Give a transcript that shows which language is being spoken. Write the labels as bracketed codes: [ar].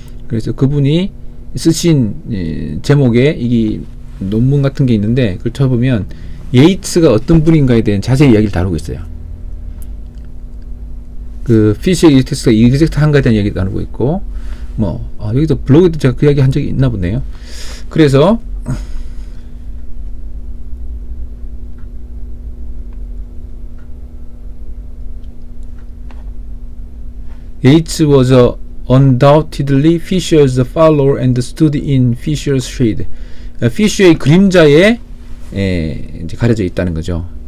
[ko] 그래서 그분이 쓰신 제목에 이 논문 같은 게 있는데 그걸 쳐보면 예이츠가 어떤 분인가에 대한 자세히 이야기를 다루고 있어요. 그 피쉬 이젝트가 이젝트 한가에 대한 이야기도 나누고 있고 뭐 여기도 블로그에도 제가 그 이야기 한 적이 있나 보네요. [en] 그래서 Yates was undoubtedly Fisher's follower and stood in Fisher's shade. [ko] 피셔의 그림자에 이제 가려져 있다는 거죠.